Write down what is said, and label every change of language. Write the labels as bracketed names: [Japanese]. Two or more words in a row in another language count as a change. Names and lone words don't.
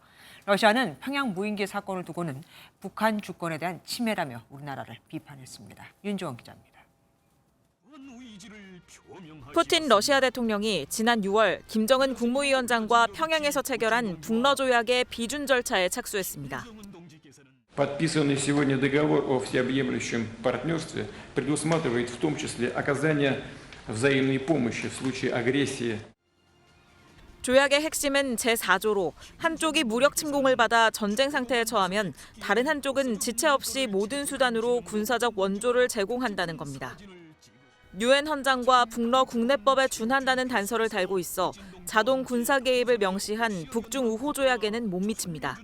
[Korean] 러시아는 평양 무인기 사건을 두고는 북한 주권에 대한 침해라며 우리나라를 비판했습니다. 윤지원 기자입니다. 푸틴 러시아 대통령이 지난 6월 김정은 국무위원장과 평양에서 체결한 북러 조약의 비준 절차에 착수했습니다. [Russian] Подписанный сегодня договор о всеобъемлющем партнерстве предусматривает в том числе оказание взаимной помощи в случае агрессии. [Korean] 조약의 핵심은 제4조로 한쪽이 무력 침공을 받아 전쟁 상태에 처하면 다른 한쪽은 지체 없이 모든 수단으로 군사적 원조를 제공한다는 겁니다. 유엔 헌장과 북러 국내법에 준한다는 단서를 달고 있어 자동 군사 개입을 명시한 북중 우호 조약에는 못 미칩니다.